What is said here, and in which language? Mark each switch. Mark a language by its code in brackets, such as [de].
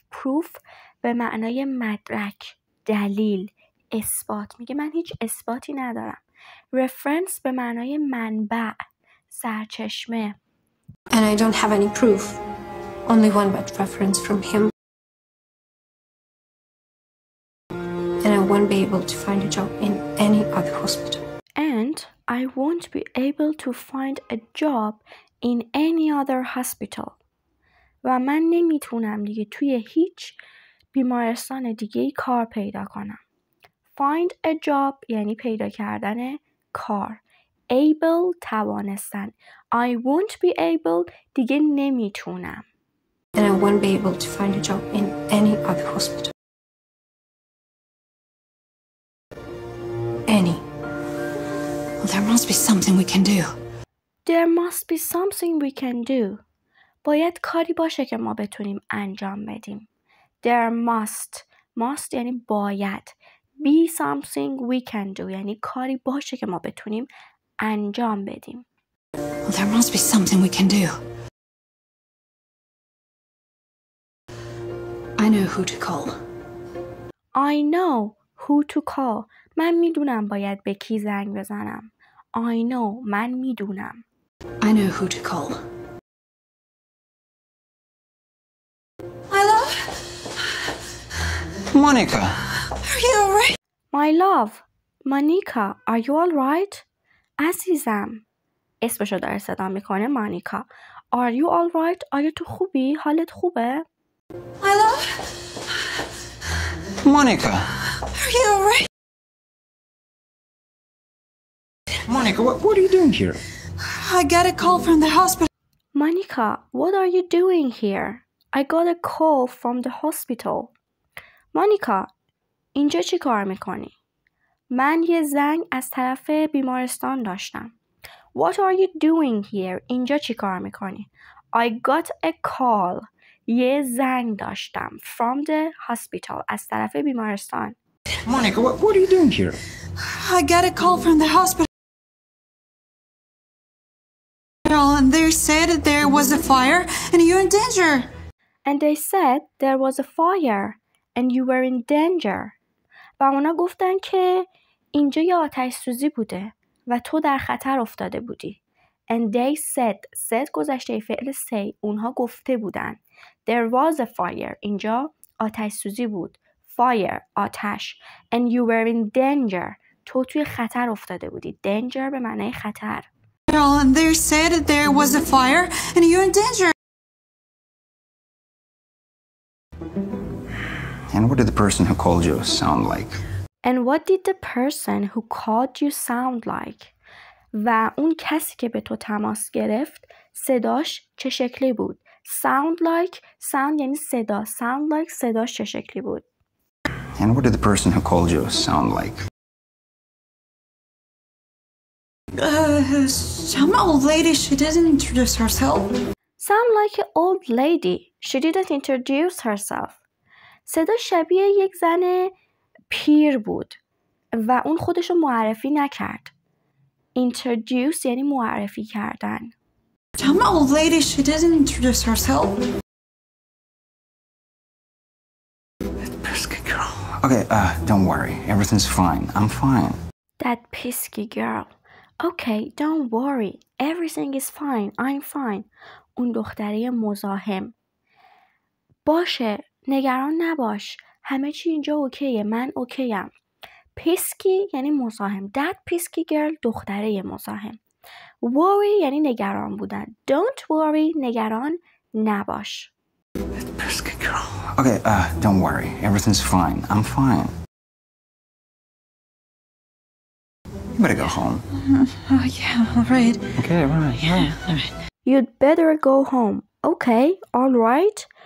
[fa] Proof به معنای مدرک، دلیل، اثبات. میگه من هیچ اثباتی ندارم. Reference به معنای منبع، سرچشمه. [en] And I don't have any proof. Only one bad reference from him. And I won't be able to find a job in any other hospital. And I won't be able to find a job in any other hospital. [fa] و من نمیتونم دیگه توی هیچ بیمارستان دیگه کار پیدا کنم. [en] Find a job [fa] یعنی پیدا کردن کار. [en] Able [fa] توانستن. [en] I won't be able [fa] دیگه نمیتونم. [en] And I won't be able to find a job in any other hospital. Any. Well, there must be something we can do. There must be something we can do. [fa] باید کاری باشه که ما بتونیم انجام بدیم. [en] There must [fa] یعنی باید. [en] Be something we can do [fa] یعنی کاری باشه که ما بتونیم انجام بدیم. [en] Well, there must be something we can do. I know who to call. I know who to call. [fa] من میدونم باید به کی زنگ بزنم. [en] I know [fa] من میدونم. [en] I know who to call. Monica! Are you alright? My love. Monica, are you all right? [fa] عزیزم. اسمشو داره صدا میکنه مانیکا. [en] Are you all right? [fa] آیا تو خوبی؟ حالت خوبه؟ [en] My love? Monica! Are you alright? Monica, what are you doing here? I got a call from the hospital. Monica, what are you doing here? I got a call from the hospital. [fa] مانیکا، اینجا چی کار میکنی؟ من یه زنگ از طرف بیمارستان داشتم. [en] What are you doing here? [fa] اینجا چی کار میکنی؟ [en] I got a call. [fa] یه زنگ داشتم. [en] From the hospital. [fa] از طرف بیمارستان. [en] Monica, what are you doing here? I got a call from the hospital. And they said there was a fire and you're in danger. And they said there was a fire and you were in danger. [fa] و اونا گفتن که اینجا یه آتش سوزی بوده و تو در خطر افتاده بودی. [en] And they said [fa] گذشته فعل [en] say. [fa] اونها گفته بودن. [en] There was a fire. [fa] اینجا آتش سوزی بود. Fire. آتش. [en] And you were in danger. [fa] تو توی خطر افتاده بودی. Danger به معنی خطر. [en] And they said there was a fire and you're in danger. And what did the person who called you sound like? And what did the person who called you sound like? [fa] و اون کسی که به تو تماس گرفت صداش چه شکلی بود؟ [en] Sound like. [fa] Sound یعنی صدا. [en] Sound like [fa] صداش چه شکلی بود؟ [en] And what did the person who called you sound like? Some old lady, she didn't introduce herself. Sound like an old lady. She didn't introduce herself. [fa] صدا شبیه یک زن پیر بود و اون خودشو معرفی نکرد. Introduce یعنی معرفی کردن. [en] Some old lady, she didn't introduce herself. Pesky girl. Okay, don't worry. Everything's fine. I'm fine. That pesky girl. Okay, don't worry. Everything is fine. I'm fine. [fa] اون دختره مزاحم. باشه. نگران نباش. همه چی اینجا اوکیه. من اوکیم. pesky یعنی مزاحم. [en] That pesky girl [fa] دختره مزاحم. Worry یعنی نگران بودن. [en] Don't worry [fa] نگران نباش. [en] Pesky girl. Okay, don't worry. Everything's fine. I'm fine. You better go home. Oh, yeah, all right. Okay, right. Yeah, all right. You'd better go home. Okay, all right.